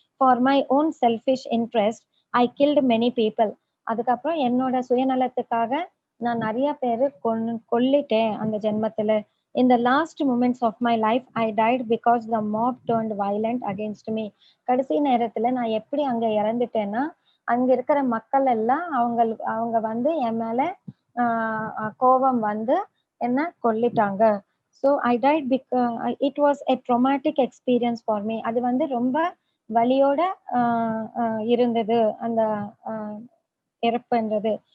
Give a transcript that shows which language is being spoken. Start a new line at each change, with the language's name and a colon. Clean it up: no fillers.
English: For my own selfish interest I killed many people.
Tamil: அதுக்கப்புறம் என்னோட சுயநலத்துக்காக நான் நிறைய பேரு கொல்லிட்டேன் அந்த ஜென்மத்துல.
English: In the last moments of my life, I died because the mob turned violent against me.
Tamil: கடைசி நேரத்துல நான் எப்படி அங்க இறந்துட்டேன்னா அங்க இருக்கிற மக்கள் எல்லாம் அவங்க வந்து என் மேல கோபம் வந்து என்ன கொல்லிட்டாங்க.
English: So I died it was a traumatic experience for me.
Tamil: அது வந்து ரொம்ப வலியோட இருந்தது அந்த இறப்புன்றது.